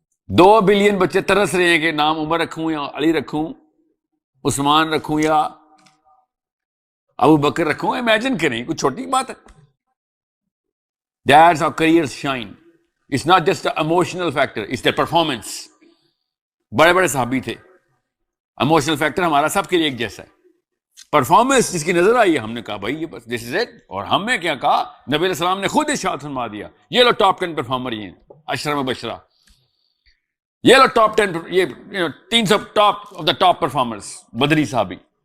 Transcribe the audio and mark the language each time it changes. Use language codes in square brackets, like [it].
[ur] 2 billion بچے ترس رہے ہیں کہ نام عمر رکھوں یا علی رکھوں، عثمان رکھوں یا ابو بکر رکھوں، امیجن کریں، کچھ چھوٹی بات ہے۔ [en] That's how careers shine. It's not just an emotional factor, it's their performance. [ur] بڑے بڑے صحابی تھے، ایموشنل فیکٹر ہمارا سب کے لیے ایک جیسا ہے، پرفارمنس جس کی نظر آئی ہے ہم نے کہا بھائی یہ بس دس از اٹ، اور ہم نے کیا کہا، نبی علیہ السلام نے خود ارشاد فرما دیا یہ لو ٹاپ 10 پرفارمر یہ ہیں عشرہ مبشرہ، یہ لو ٹاپ 10 یہ 300 top of the top performers, بدری صحابی،